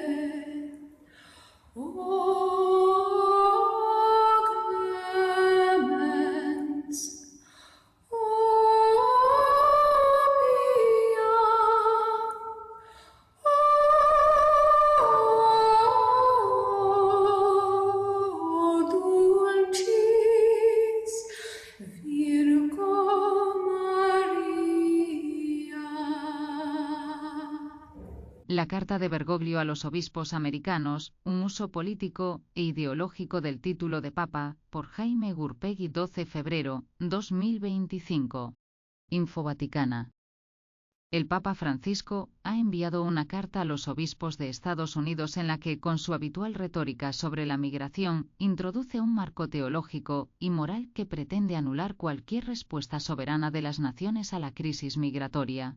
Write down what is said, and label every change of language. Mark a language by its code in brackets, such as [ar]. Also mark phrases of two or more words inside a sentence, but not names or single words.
[la] O clemens, o pia, o dulcis Virgo Maria. [es] La carta de Bergoglio a los obispos americanos, un uso político e ideológico del título de Papa, por Jaime Gurpegui 12 febrero 2025. Info Vaticana. El Papa Francisco ha enviado una carta a los obispos de Estados Unidos en la que, con su habitual retórica sobre la migración, introduce un marco teológico y moral que pretende anular cualquier respuesta soberana de las naciones a la crisis migratoria.